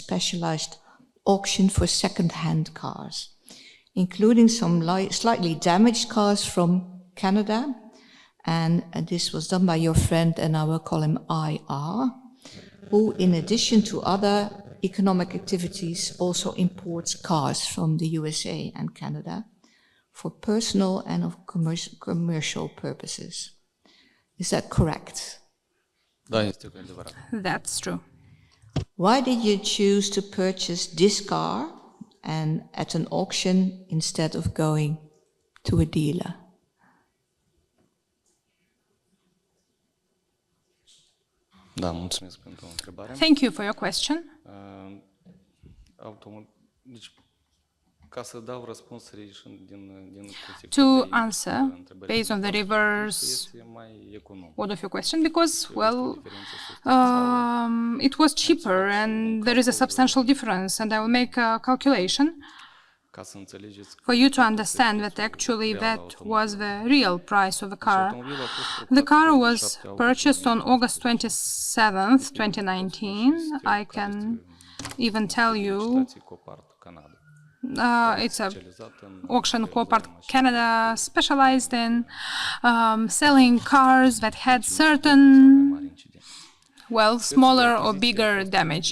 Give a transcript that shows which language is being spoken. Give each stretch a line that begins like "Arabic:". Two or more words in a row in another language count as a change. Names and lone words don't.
English: specialized auction for second-hand cars, including some slightly damaged cars from Canada, and this was done by your friend, and I will call him IR, who, in addition to other economic activities, also imports cars from the USA and Canada for personal and of commercial purposes. Is that correct?
Romanian: Da, este adevărat.
English: That's true. Why did you choose to purchase this car and at an auction instead of going to a dealer?
Romanian: Da, mulțumesc pentru întrebare.
English: Thank you for your question.
Romanian: Deci, ca să dau răspuns reișând din
English: To answer based on the reverse
Romanian: este mai econom.
English: order of your question, because, well, it was cheaper and there is a substantial difference, and I will make a calculation
Romanian: Ca să înțelegeți
English: for you to understand that actually that was the real price of the car. The car was purchased on August 27th, 2019. I can even tell you it's a auction Copart Canada specialized in selling cars that had certain, well, smaller or bigger damage.